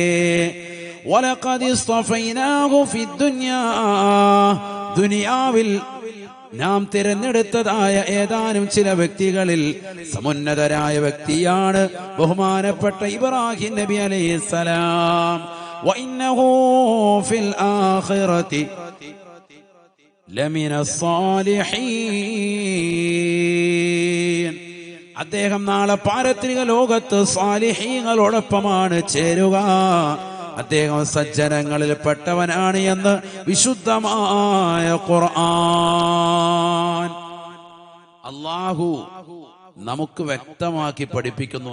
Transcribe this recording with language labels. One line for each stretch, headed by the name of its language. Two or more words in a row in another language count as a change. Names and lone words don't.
Arabic: ولقد اصطفيناه في الدنيا,
Malayalam: ദുനിയാവിൽ നാം തിരഞ്ഞെടുത്തതായ ഏതാനും ചില വ്യക്തികളിൽ സമുന്നതരായ വ്യക്തിയാണ് ബഹുമാനപ്പെട്ട ഇബ്രാഹിം നബി
Arabic: عليه السلام. وإنه في الآخرة لمن الصالحين.
Malayalam: അദ്ദേഹം നാളെ പാരത്രിക ലോകത്ത് സാലിഹീങ്ങളോടൊപ്പമാണ് ചേരുക. അദ്ദേഹം സജ്ജനങ്ങളിൽ പെട്ടവനാണ് എന്ന് വിശുദ്ധമായ ഖുർആൻ. അല്ലാഹു നമുക്ക് വ്യക്തമാക്കി പഠിപ്പിക്കുന്നു.